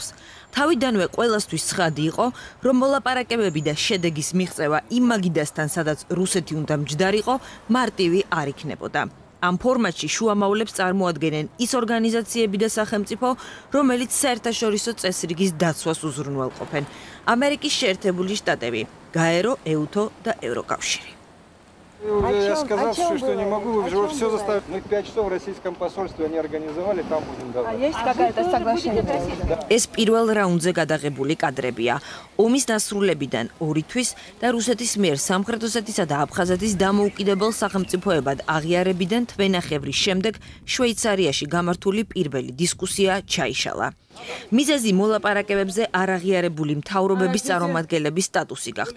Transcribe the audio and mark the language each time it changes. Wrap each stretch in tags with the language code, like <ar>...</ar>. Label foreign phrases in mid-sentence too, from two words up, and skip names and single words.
<ka>თავიდანვე ყველასთვის ცხადი იყო, რომ მოლაპარაკებები და შედეგის მიღწევა იმ მაგიდასთან, სადაც რუსეთი უნდა მჯდარიყო, მარტივი არ იქნებოდა. ამ ფორმატში შუამავლებს წარმოადგენენ ის ორგანიზაციები და სახელმწიფო, რომელიც საერთაშორისო წესრიგის დაცვას უზრუნველყოფენ. ამერიკის შეერთებული შტატები, გაერო, ეუთო და ევროკავშირი.</ka> <ru>Я сказал, что не могу, вы все заставили. Мы 5 часов в российском посольстве они организовали, там будем давать. Есть какое-то соглашение?</ru> <ka>ეს პირველ რაუნდზე გადაღებული კადრებია. ომის დასრულებიდან 2 თვის და რუსეთის მიერ სამხრეთ ოსეთისა და აფხაზეთის დამოუკიდებელ სახელმწიფოებად აღიარებიდან თვენახევრის შემდეგ შვეიცარიაში გამართული პირველი დისკუსია ჩაიშალა. მიზეზი მოლაპარაკებებზე არაღიარებული მთავრობების წარმომადგენლების სტატუსი გახდა.</ka>